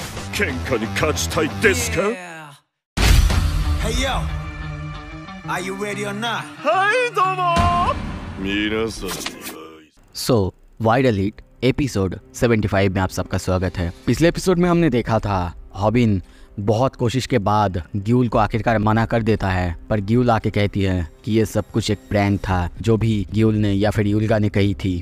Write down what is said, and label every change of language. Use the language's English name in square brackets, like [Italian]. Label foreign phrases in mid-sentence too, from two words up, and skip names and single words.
[Japanese] 喧嘩に勝ちたいですか？ [English] Hey yo, are you ready or not? [Japanese] はいどうも皆さんに [Hindi] सो वाइड एलीट एपिसोड 75 में आप सबका स्वागत है। पिछले एपिसोड में हमने देखा था हॉबिन बहुत कोशिश के बाद ग्यूल को आखिरकार मना कर देता है, पर ग्यूल आके कहती है कि ये सब कुछ एक प्रैंक था जो भी ग्यूल ने या फिर यूल्गा ने कही थी।